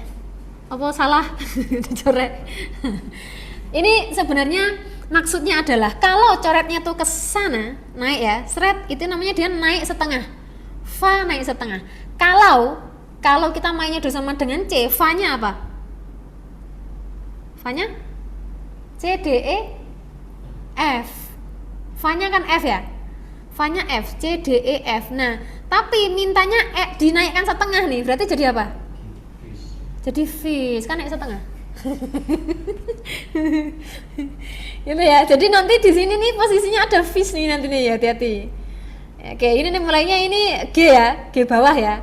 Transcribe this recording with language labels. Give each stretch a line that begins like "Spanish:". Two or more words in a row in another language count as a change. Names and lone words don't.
Indonesian: Apa salah dicorek? Ini sebenarnya maksudnya adalah kalau coretnya tuh ke sana naik ya, seret, itu namanya dia naik setengah. Fa naik setengah. Kalau kita mainnya do sama dengan C, fa-nya apa? Fa-nya C D E F. Fa-nya kan F ya? Fa-nya F, C D E F. Nah, tapi mintanya dinaikkan setengah nih, berarti jadi apa? Jadi fis, kan naik setengah. Gitu ya. Jadi nanti di sini nih posisinya ada fis nih nanti nih ya, hati-hati. Oke, ini nih mulainya ini G ya, G bawah ya.